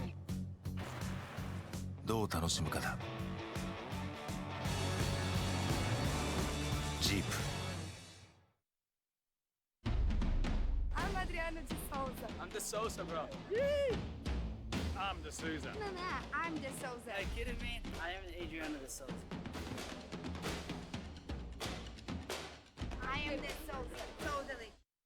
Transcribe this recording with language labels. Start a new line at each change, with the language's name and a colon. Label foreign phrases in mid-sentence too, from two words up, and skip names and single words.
Japanese: どう楽しむかだ。ジープ。
English: I'm Adriana de Souza. I'm De Souza, bro. I'm De Souza. I'm De Souza. Are you kidding me? I am Adriana De Souza. I am De Souza. Totally.